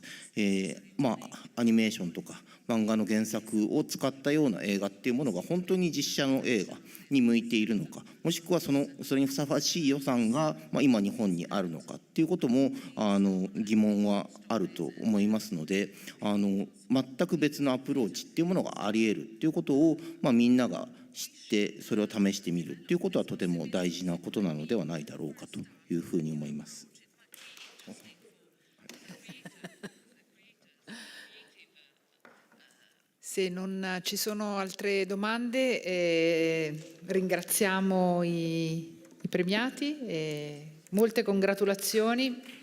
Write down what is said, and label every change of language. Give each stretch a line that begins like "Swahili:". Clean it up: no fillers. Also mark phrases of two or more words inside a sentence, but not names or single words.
Japanese: アニメーションとか漫画の原作を使ったような映画っていうものが本当に実写の映画に向いているのか、もしくはそれにふさわしい予算が今日本にあるのかっていうことも疑問はあると思いますので、全く別のアプローチっていうものがあり得るっていうことをみんなが知ってそれを試してみるっていうことはとても大事なことなのではないだろうかというふうに思います。
Italian: Se non ci sono altre domande, ringraziamo i premiati e molte congratulazioni.